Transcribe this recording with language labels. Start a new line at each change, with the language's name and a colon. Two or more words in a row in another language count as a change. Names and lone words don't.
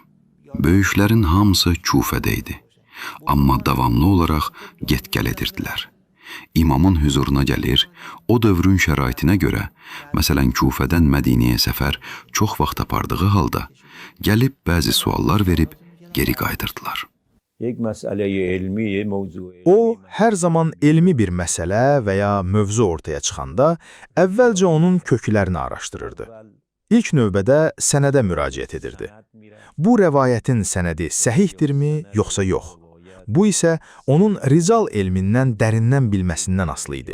Azerbaijani: Böyüklərin hamısı Kufədə idi, amma davamlı olaraq get-gəl edirdilər. İmamın hüzuruna gəlir, o dövrün şəraitinə görə, məsələn Kufədən Mədinəyə səfər çox vaxt apardığı halda, gəlib bəzi suallar verib geri qayıdırdılar.
Persian: یک مسئله علمی موضوع
Azerbaijani: O, hər zaman elmi bir məsələ və ya mövzu ortaya çıxanda, əvvəlcə onun köklərini araşdırırdı. İlk növbədə sənədə müraciət edirdi. Bu rəvayətin sənədi səhihdirmi, yoxsa yox? Bu isə onun rical elmindən dərindən bilməsindən asılı idi.